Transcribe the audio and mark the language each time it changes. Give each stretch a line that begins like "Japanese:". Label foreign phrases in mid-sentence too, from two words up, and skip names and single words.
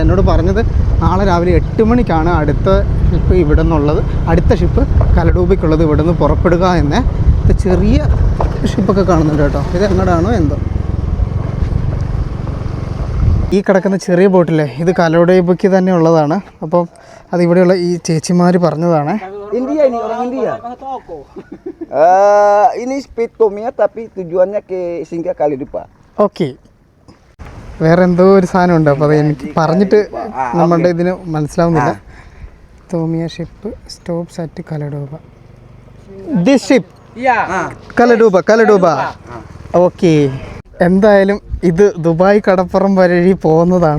Malayalam: എന്നോട് പറഞ്ഞത് നാളെ രാവിലെ 8 മണിക്കാണ് അടുത്ത ഷിപ്പ് ഇവിടെ നിന്നുള്ളത്, അടുത്ത ഷിപ്പ് കലഡൂബയ്ക്കുള്ളത് ഇവിടെ നിന്ന് പുറപ്പെടുക എന്ന്. ചെറിയ ഷിപ്പൊക്കെ കാണുന്നുണ്ട് കേട്ടോ. ഇത് എങ്ങോട്ടാണോ എന്തോ. ഈ കിടക്കുന്ന ചെറിയ ബോട്ടില്ലേ ഇത് കലഡൂബയ്ക്ക് തന്നെ ഉള്ളതാണ്. അപ്പം അതിവിടെയുള്ള ഈ ചേച്ചിമാർ പറഞ്ഞതാണ്.
Indonesian: Ini Spitomia tapi tujuannya ke singgah Kalidupa.
Malayalam: ഓക്കെ, വേറെ എന്തോ ഒരു സാധനമുണ്ട്. അപ്പോൾ അത് എനിക്ക് പറഞ്ഞിട്ട് നമ്മളുടെ ഇതിന് മനസ്സിലാവുന്നില്ല.
English: Tomia ship stops at Kaledupa. this ship Kaledupa.
Malayalam: ഓക്കെ, എന്തായാലും ഇത് ദുബായ് കടപ്പുറം വഴി പോകുന്നതാണ്.